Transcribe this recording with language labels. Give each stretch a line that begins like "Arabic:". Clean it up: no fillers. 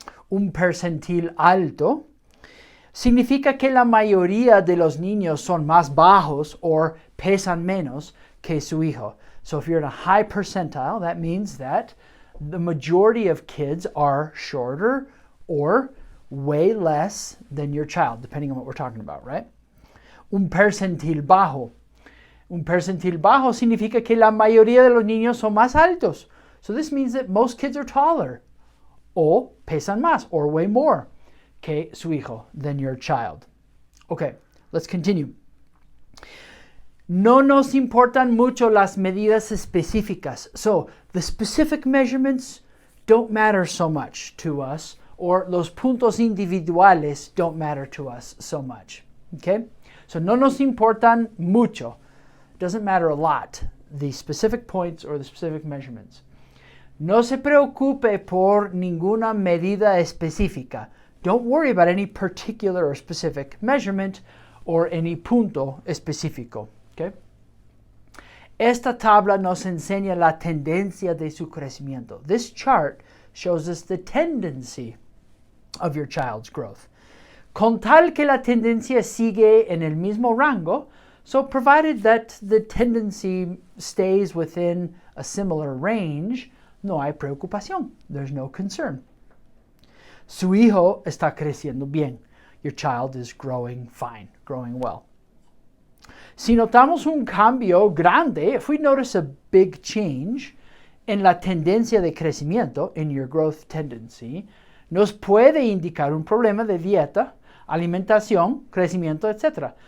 Spanish: Un percentil alto significa que la mayoría de los niños son más bajos or pesan menos que su hijo.
English: So if you're in a high percentile, that means that the majority of kids are shorter or weigh less than your child, depending on what we're talking about, right?
Spanish: Un percentil bajo. Un percentil bajo significa que la mayoría de los niños son más altos.
English: So this means that most kids are taller.
Spanish: O pesan más,
English: or weigh more,
Spanish: que su hijo,
English: than your child. Okay, let's continue.
Spanish: No nos importan mucho las medidas específicas.
English: So the specific measurements don't matter so much to us, or
Spanish: los puntos individuales
English: don't matter to us so much. Okay?
Spanish: So no nos importan mucho.
English: Doesn't matter a lot, the specific points or the specific measurements.
Spanish: No se preocupe por ninguna medida específica.
English: Don't worry about any particular or specific measurement or any
Spanish: punto específico.
English: Okay?
Spanish: Esta tabla nos enseña la tendencia de su crecimiento.
English: This chart shows us the tendency of your child's growth.
Spanish: Con tal que la tendencia sigue en el mismo rango,
English: so provided that the tendency stays within a similar range,
Spanish: no hay preocupación.
English: There's no concern.
Spanish: Su hijo está creciendo bien.
English: Your child is growing fine, growing well.
Spanish: Si notamos un cambio grande,
English: if we notice a big change
Spanish: en la tendencia de crecimiento,
English: in your growth tendency,
Spanish: nos puede indicar un problema de dieta, alimentación, crecimiento, etc.